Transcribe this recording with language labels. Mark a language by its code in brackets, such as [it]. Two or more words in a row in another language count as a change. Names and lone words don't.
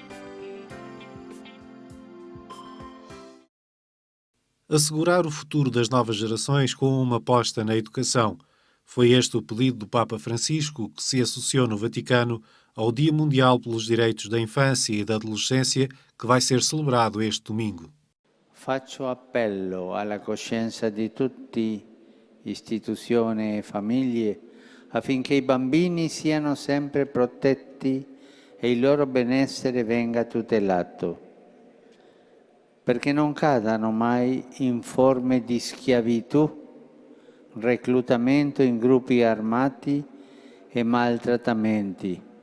[pt] Assegurar o futuro das novas gerações com uma aposta na educação. Foi este o pedido do Papa Francisco, que se associou no Vaticano ao Dia Mundial pelos Direitos da Infância e da Adolescência, que vai ser celebrado este domingo. [it] Faccio appello alla coscienza di tutti, istituzioni e famiglie, affinché i bambini siano sempre protetti e il loro benessere venga tutelato, perché non cadano mai in forme di schiavitù, reclutamento in gruppi armati e maltrattamenti.